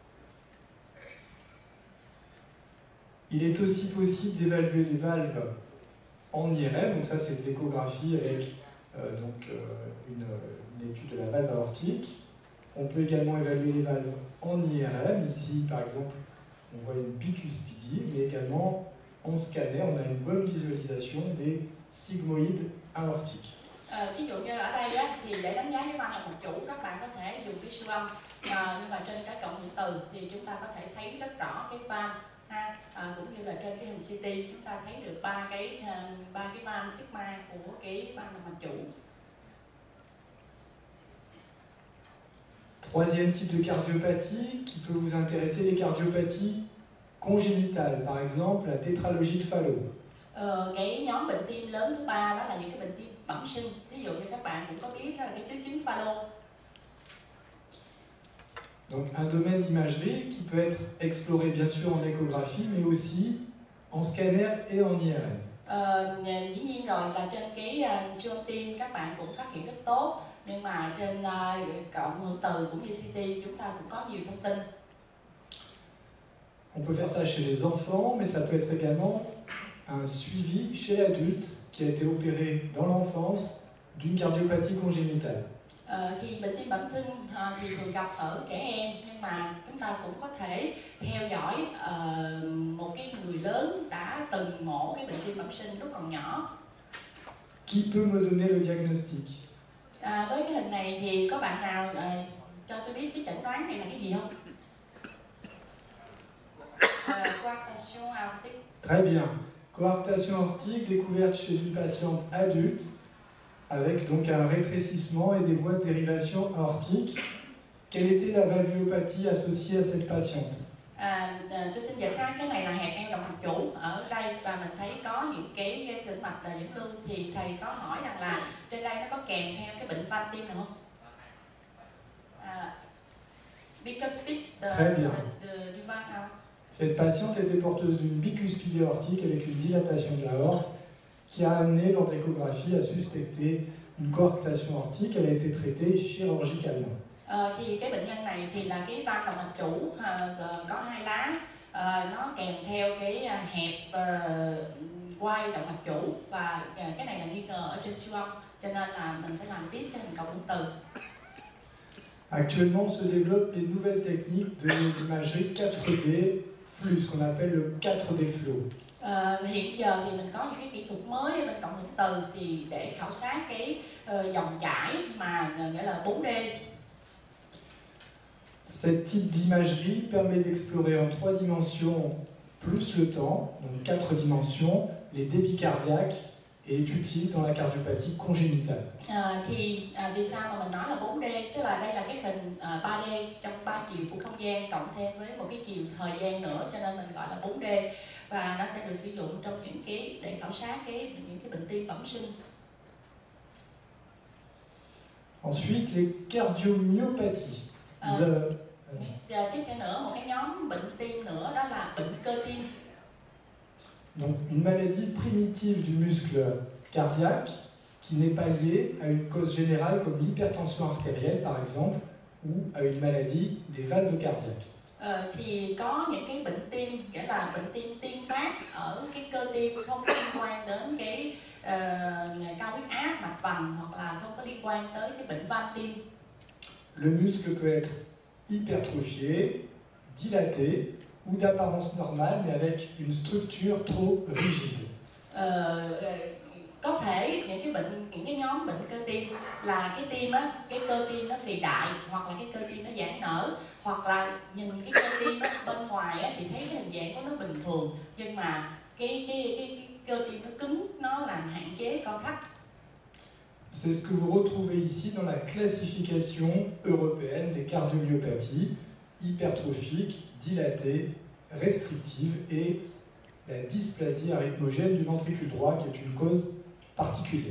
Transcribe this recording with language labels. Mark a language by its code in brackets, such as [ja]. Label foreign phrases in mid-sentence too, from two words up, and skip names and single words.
[fr] Il est aussi possible d'évaluer les valves en IRM, donc ça c'est de l'échographie avec une étude de la valve aortique. On peut également évaluer les valves en IRM, ici par exemple on voit une bicuspidie, mais également en scanner on a une bonne visualisation des sigmoïdes aortiques. [vi] Ví dụ như ở đây á, thì để đánh giá cái van động mạch chủ các bạn có thể dùng cái siêu âm, nhưng mà trên cái cộng hưởng từ thì chúng ta có thể thấy rất rõ cái van. Cũng như là trên cái hình CT chúng ta thấy được ba cái van sigma của cái van động mạch chủ. [fr] Troisième type de cardiopathie qui peut vous intéresser, les cardiopathies congénitales, par exemple la tétralogie de Fallot. [vi] Cái nhóm bệnh tim lớn thứ ba đó là những cái bệnh tim bẩm sinh. Ví dụ như các bạn cũng có biết đó là cái tứ chứng Fallot. [fr] Donc un domaine d'imagerie qui peut être exploré bien sûr en échographie, mais aussi en scanner et en IRM. [vi] Dĩ nhiên rồi là trên cái siêu âm tim các bạn cũng phát hiện rất tốt, nhưng mà trên cộng hưởng từ cũng như CT chúng ta cũng có nhiều thông tin. [fr] On peut faire ça chez les enfants, mais ça peut être également un suivi chez l'adulte qui a été opéré dans l'enfance d'une cardiopathie congénitale. [vi] Thì bệnh tim bẩm sinh thì thường gặp ở trẻ em, nhưng mà chúng ta cũng có thể theo dõi một cái người lớn đã từng ngộ cái bệnh tim bẩm sinh lúc còn nhỏ. [fr] Qui peut me donner le diagnostic? [vi] Với cái hình này thì có bạn nào cho tôi biết cái chẩn đoán này là cái gì không? [fr] Coarctation aortique. Très bien. Coarctation aortique découverte chez une patiente adulte avec donc un rétrécissement et des voies de dérivation aortique. Quelle était la valvulopathie associée à cette patiente? [vi] Tôi xin dịch ra cái này là hẹp eo động mạch chủ ở đây, và mình thấy có những cái tĩnh mạch là dẫn lưu, thì thầy có hỏi rằng là trên đây nó có kèm theo cái bệnh van tim nào không? Bicuspid du van nào? [fr] Cette patiente était porteuse d'une bicuspide aortique avec une dilatation de l'aorte qui a amené lors de l'échographie à suspecter une coarctation aortique. Elle a été traitée chirurgicalement. [vi] Thì cái bệnh nhân này thì là cái van động mạch chủ có hai lá, nó kèm theo cái hẹp quai động mạch chủ, và cái này là nghi ngờ ở trên siêu âm, cho nên là mình sẽ làm tiếp cái hình cộng hưởng từ. [fr] Actuellement se développent les nouvelles techniques d'imagerie 4D flux, ce qu'on appelle le 4D flow. [vi] Hiện giờ thì mình có những cái kỹ thuật mới ở bên cộng hưởng từ thì để khảo sát cái dòng chảy mà nghĩa là 4D. [fr] Cette type d'imagerie permet d'explorer en 3 dimensions plus le temps, donc 4 dimensions, les débits cardiaques, et est utile dans la cardiopathie congénitale. [vi] Vì sao mà mình nói là 4D, tức là đây là cái hình 3D trong 3 chiều của không gian cộng thêm với một cái chiều thời gian nữa, cho nên mình gọi là 4D, và nó sẽ được sử dụng trong những cái để khảo sát những cái bệnh tim bẩm sinh. [fr] Ensuite, les cardiomyopathies. [vi] Tiếp theo nữa, một cái nhóm bệnh tim nữa đó là bệnh cơ tim. [fr] Donc une maladie primitive du muscle cardiaque qui n'est pas liée à une cause générale comme l'hypertension artérielle par exemple ou à une maladie des valves cardiaques. [vi] Thì có những cái bệnh tim, nghĩa là bệnh tim tiên phát ở cái cơ tim, không có liên quan đến cái cao huyết áp, mạch vành, hoặc là không có liên quan tới cái bệnh van tim. [fr] Le muscle peut être hypertrophié, dilaté ou d'apparence normale mais avec une structure trop rigide. [vi] có thể những cái nhóm bệnh cơ tim là cái tim á, cái cơ tim nó phì đại, hoặc là cái cơ tim nó giãn nở, hoặc là nhìn cái cơ tim á, bên ngoài á, thì thấy cái hình dạng của nó bình thường, nhưng mà cái cơ tim nó cứng, nó làm hạn chế co thắt. [fr] C'est ce que vous retrouvez ici dans la classification européenne des cardiomyopathies hypertrophiques, dilatées, restrictives et la dysplasie arythmogène du ventricule droit qui est une cause particulière.